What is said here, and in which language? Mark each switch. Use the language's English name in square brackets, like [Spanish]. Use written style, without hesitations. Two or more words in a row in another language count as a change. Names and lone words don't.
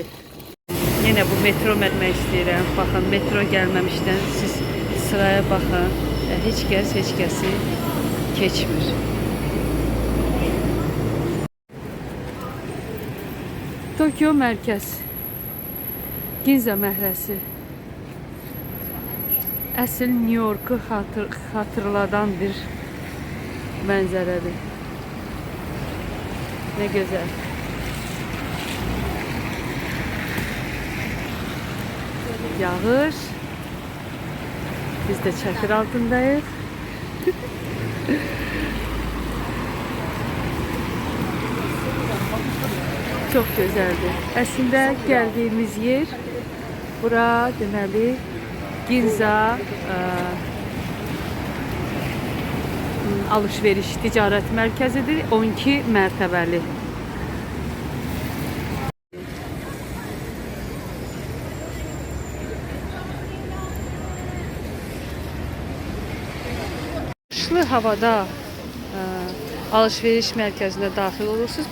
[Azerbaijani] Yine bu metro mənmək istəyirəm. Baxın, metro gəlməmişdən siz sıraya baxın. Heç kəsi keçmir. Tokyo mərkəz. Ginza məhəlləsi. Əsl New York'u xatırladan bir mənzərədir. [Turkish] Ne güzel. Yağış. Biz de çadır altındayız. Çok güzeldi. Aslında geldiğimiz yer [Azerbaijani] bura deməli Ginza alış-veriş ticarət mərkəzidir. 12 mərtəbəli. Qışlı havada alış-veriş mərkəzinə daxil olursunuz.